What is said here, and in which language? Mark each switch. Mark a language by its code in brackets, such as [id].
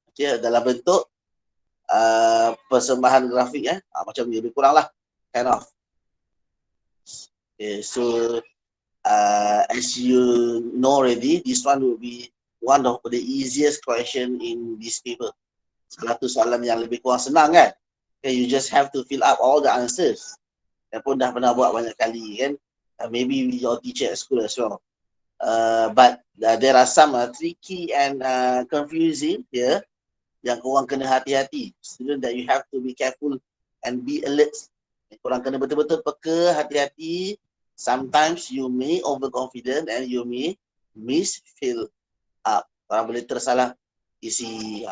[ms] Okay, dalam bentuk persembahan grafik macam ni, lebih kurang lah, [en] kind of. Okay, so as you know already, this one will be one of the easiest question in this paper. [ms] Satu soalan yang lebih kurang senang kan. [en] Okay, you just have to fill up all the answers. [ms] Saya pun dah pernah buat banyak kali kan. [en] Maybe with your teacher at school as well. But there are some tricky and confusing here [ms] yang korang kena hati-hati. [en] Student that you have to be careful and be alert. [ms] Korang kena betul-betul peka, hati-hati. [en] Sometimes you may overconfident and you may misfill up. [ms] Korang boleh tersalah isi.